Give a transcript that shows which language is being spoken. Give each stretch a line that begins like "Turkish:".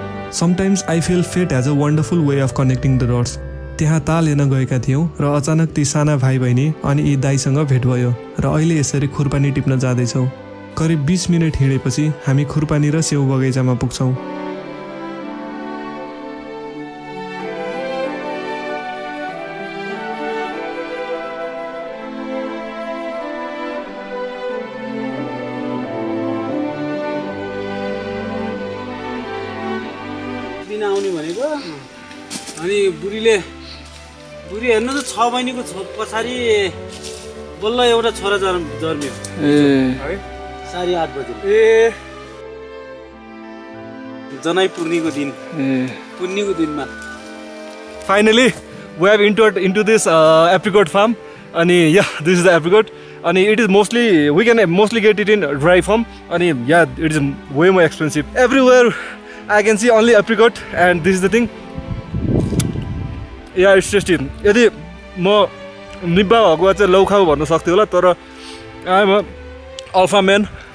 English: Sometimes I feel fate has a wonderful way of connecting the dots.
Nepali: त्यहाँ ताल हेर्न गएका थियौँ र अचानक ती साना भाइ बहिनी अनि यी दाइसँग भेट भयो र अहिले यसरी खुरपानी टिप्न जाँदैछौँ। करिब 20 मिनट हिँडेपछि हामी खुरपानी र स्याउ बगैँचामा पुग्छौँ। आउने भनेको अनि बुढी हेर्नु त 6 महिनाको पछाडि बल्ल एउटा छोरा जन्मियो है 8:30 बजे जनाई पूर्णिको दिनमा
English: Finally, we have entered into this apricot farm and yeah, this is the apricot and it is mostly, we can mostly get it in dry form and yeah, it is way more expensive. Everywhere I can see only apricot and this is the thing. Yeah, it's tasty.
Nepali: यदि म निब्बा भएको चाहिँ लौ खाऊ भन्न सक्थ्यो होला तर
English: I am a alpha man.